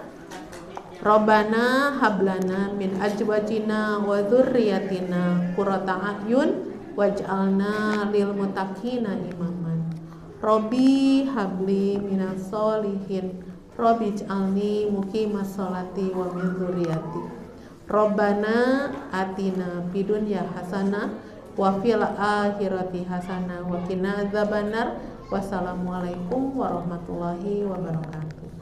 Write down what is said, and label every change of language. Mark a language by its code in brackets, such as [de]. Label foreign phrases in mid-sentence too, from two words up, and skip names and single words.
[ar] ربنا هب لنا من أزواجنا وذرياتنا قرة أعين واجعلنا للمتقين إماما. رب هب لي من الصالحين رب اجعلني مقيم الصلاة ومن ذريتي. ربنا آتنا في الدنيا حسنة وفي الآخرة حسنة وقنا عذاب النار. والسلام عليكم ورحمة الله وبركاته.